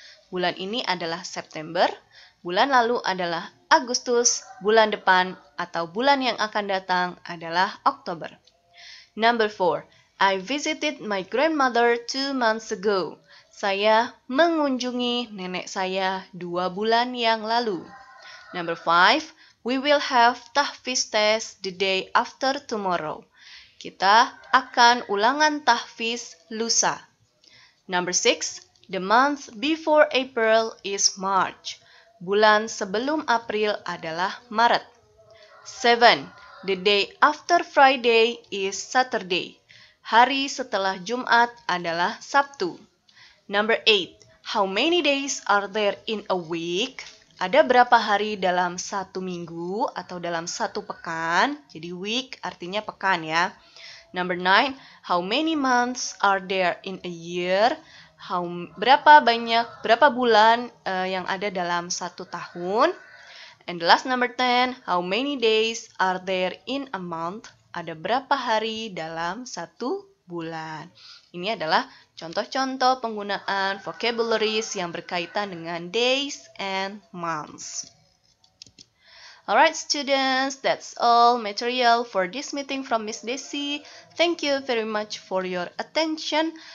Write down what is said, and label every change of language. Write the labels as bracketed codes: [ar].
[id] Bulan ini adalah September. Bulan lalu adalah Agustus. Bulan depan atau bulan yang akan datang adalah Oktober. [en] Number 4. I visited my grandmother 2 months ago. [id] Saya mengunjungi nenek saya 2 bulan yang lalu. [en] Number 5. We will have tahfiz test the day after tomorrow. [id] Kita akan ulangan tahfiz lusa. [en] Number 6. The month before April is March. [id] Bulan sebelum April adalah Maret. [en] 7. The day after Friday is Saturday. [id] Hari setelah Jumat adalah Sabtu. [en] Number 8. How many days are there in a week? [id] Ada berapa hari dalam satu minggu atau dalam satu pekan? Jadi week artinya pekan ya. [en] Number 9. How many months are there in a year? [id] Berapa bulan yang ada dalam satu tahun? [en] And the last number 10. How many days are there in a month? [id] Ada berapa hari dalam satu bulan? Ini adalah contoh-contoh penggunaan vocabularies yang berkaitan dengan [en] days and months. Alright students, that's all material for this meeting from Miss Desi. Thank you very much for your attention.